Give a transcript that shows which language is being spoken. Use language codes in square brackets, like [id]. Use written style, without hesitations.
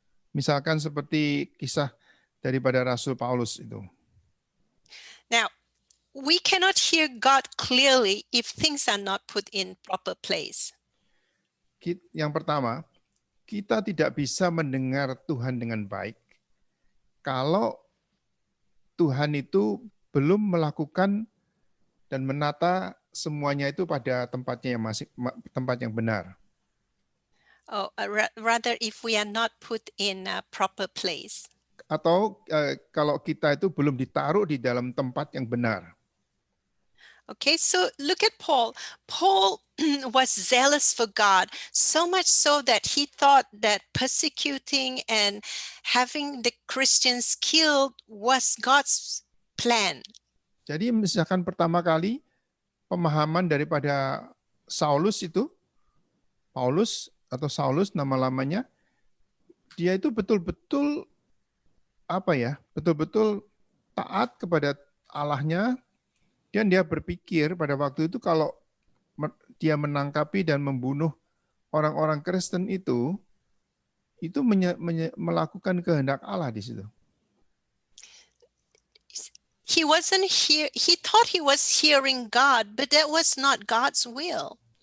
[id] Misalkan seperti kisah daripada Rasul Paulus itu. [en] Now, we cannot hear God clearly if things are not put in proper place. [id] Yang pertama, kita tidak bisa mendengar Tuhan dengan baik kalau Tuhan itu belum melakukan dan menata semuanya itu pada tempatnya tempat yang benar. [en] Rather if we are not put in a proper place. [id] Atau kalau kita itu belum ditaruh di dalam tempat yang benar. [en] Okay, so look at Paul. Paul was zealous for God, so much so that he thought that persecuting and having the Christians killed was God's plan. [id] Jadi misalkan pertama kali pemahaman daripada Saulus itu, Paulus atau Saulus nama lamanya, dia itu betul-betul betul-betul taat kepada Allahnya. Dan dia berpikir pada waktu itu kalau dia menangkapi dan membunuh orang-orang Kristen itu melakukan kehendak Allah di situ. [en] He thought he was hearing God, but that was not God's will.